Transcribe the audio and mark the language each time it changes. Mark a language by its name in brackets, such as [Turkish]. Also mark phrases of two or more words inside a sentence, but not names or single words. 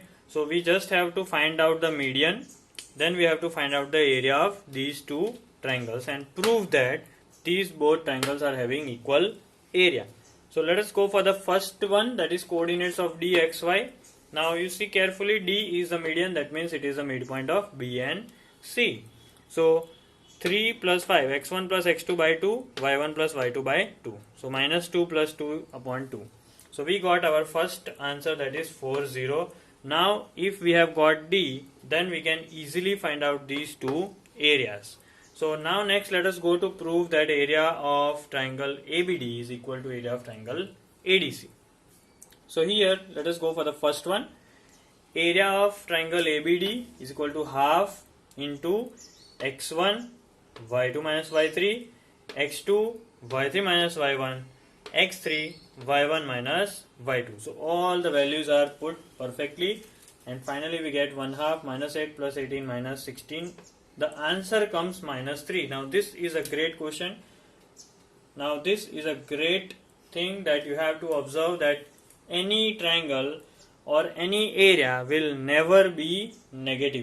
[English] So we just have to find out the median, then we have to find out the area of these two triangles and prove that these both triangles are having equal area. So let us go for the first one, that is coordinates of D, X, Y. Now you see carefully, D is the median, that means it is the midpoint of B and C. So 3 plus 5, x1 plus x2 by 2, y1 plus y2 by 2. So minus 2 plus 2 upon 2. So we got our first answer, that is 40. Now if we have got D, then we can easily find out these two areas. So now next let us go to prove that area of triangle ABD is equal to area of triangle ADC. So here let us go for the first one. Area of triangle ABD is equal to half into x1 y2 minus y3, x2 y3 minus y1, x3 y1 minus y2. So all the values are put perfectly, and finally we get 1 half minus 8 plus 18 minus 16. The answer comes minus 3. Now this is a great question. Now this is a great thing that you have to observe, that any triangle or any area will never be negative.